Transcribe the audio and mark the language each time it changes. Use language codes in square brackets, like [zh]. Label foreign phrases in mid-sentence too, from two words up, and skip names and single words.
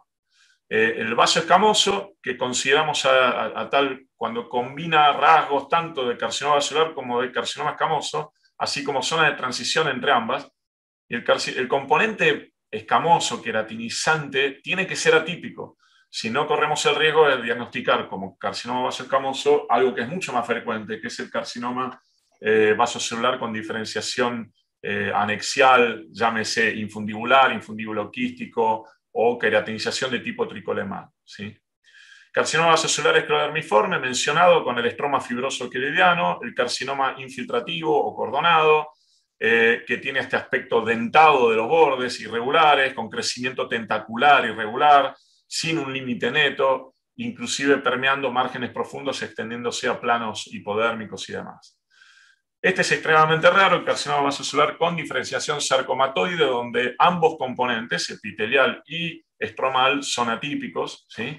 [es] El vaso escamoso, que consideramos a tal cuando combina rasgos tanto de carcinoma vasocelular como de carcinoma escamoso, así como zona de transición entre ambas. Y el componente escamoso, queratinizante, tiene que ser atípico. Si no, corremos el riesgo de diagnosticar como carcinoma vasoescamoso algo que es mucho más frecuente, que es el carcinoma vasocelular con diferenciación anexial, llámese infundibular, infundíbulo quístico o queratinización de tipo tricolemal, ¿sí? Carcinoma vasocelular esclerodermiforme, mencionado con el estroma fibroso quelidiano, el carcinoma infiltrativo o cordonado, que tiene este aspecto dentado de los bordes, irregulares, con crecimiento tentacular irregular, sin un límite neto, inclusive permeando márgenes profundos, extendiéndose a planos hipodérmicos y demás. Este es extremadamente raro, el carcinoma vasocelular con diferenciación sarcomatoide, donde ambos componentes, epitelial y estromal, son atípicos, ¿sí?